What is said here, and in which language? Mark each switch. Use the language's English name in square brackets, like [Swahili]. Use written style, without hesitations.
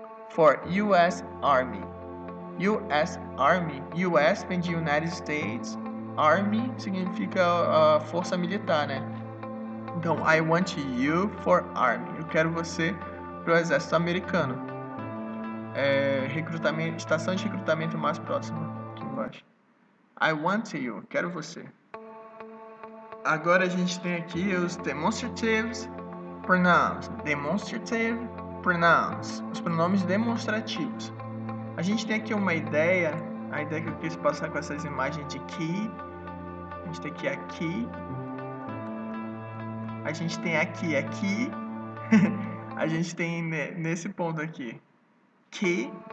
[English] For US Army. US Army. US [Portuguese] vem de [English] United States [Portuguese] Army significa a força militar, né? Então, [English] I want you for army. [Portuguese] Eu quero você para o exército americano. Recrutamento, estação de recrutamento mais próxima, aqui embaixo. [English] I want you. [Portuguese] Quero você. Agora a gente tem aqui os demonstrative pronouns. [English] Demonstrative pronouns. [Portuguese] Os pronomes demonstrativos. A gente tem aqui uma ideia. A ideia que eu quis passar com essas imagens de que. A gente tem aqui. A gente tem aqui. A gente tem nesse ponto aqui. Que.